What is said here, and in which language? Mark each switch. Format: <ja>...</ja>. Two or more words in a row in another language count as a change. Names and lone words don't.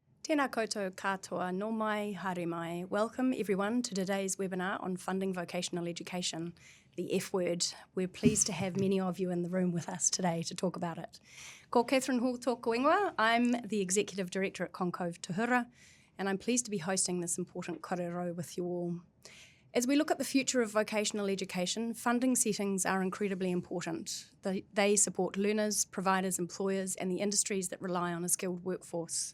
<mi>Tēnā koutou katoa, no mai, haere mai.</mi> <en>Welcome everyone to today's webinar on funding vocational education, the F word. We're pleased to have many of you in the room with us today to talk about it.</en> <mi>Ko Catherine Hall tōku ingoa.</mi> <en>I'm the Executive Director at ConCOVE Tūhura, and I'm pleased to be hosting this important kōrero with you all. As we look at the future of vocational education, funding settings are incredibly important. They support learners, providers, employers, and the industries that rely on a skilled workforce.</en>